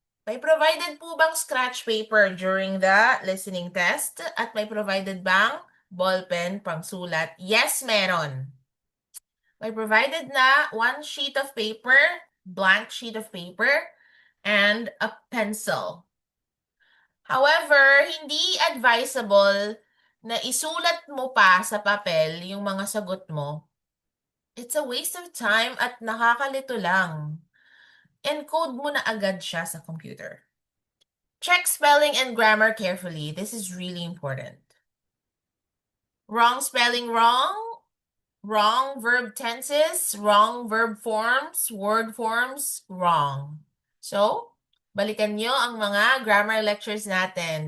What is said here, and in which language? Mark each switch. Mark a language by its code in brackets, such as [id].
[tl] May provided po bang scratch paper during the listening test? At may provided bang ballpen pangsulat? Yes, meron. [en] May provided na one sheet of paper, blank sheet of paper, and a pencil. [tl] However, hindi advisable na isulat mo pa sa papel yung mga sagot mo. [en] It's a waste of time [tl] at nakakalito lang. Encode mo na agad siya sa computer. [en] Check spelling and grammar carefully. This is really important. Wrong spelling wrong, wrong verb tenses, wrong verb forms, word forms, wrong. [tl] So, balikan nyo ang mga grammar lectures natin.